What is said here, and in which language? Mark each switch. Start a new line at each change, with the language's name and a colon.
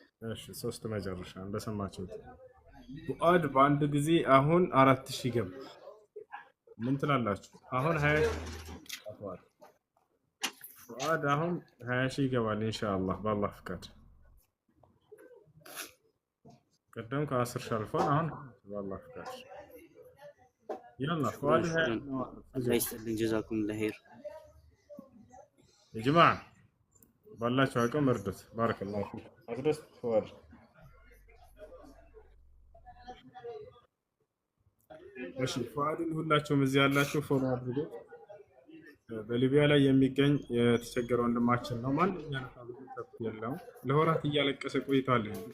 Amharic: እሺ 3 መጨረሻ እንደሰማችሁት ፉአድ በአንድ ጊዜ አሁን 4000 ገባ ምን ትላላችሁ አሁን 20 ፉአድ አሁን 20 ይገባል ኢንሻአላህ በአላህ ፍቃድ ቀደም ከ10 ሺህ አልፏል አሁን በአላህ ፍቃድ
Arabic: يلا فؤاد الله يسلمك جزاكم الله خير يا جماعه
Amharic: ባላችሁ አቅም እርዱት ባረከላሁ ፊክ አድረስ ፈዋድ እሺ ፈዋድን ሁላችሁም እዚህ ያላችሁ ፎሎ አድርጉ በሊቢያ ላይ የሚገኝ የተቸገረ ወንድማችን ነው ማንኛውም ታብት የለው ለወራት እያለቀሰ ቆይቷል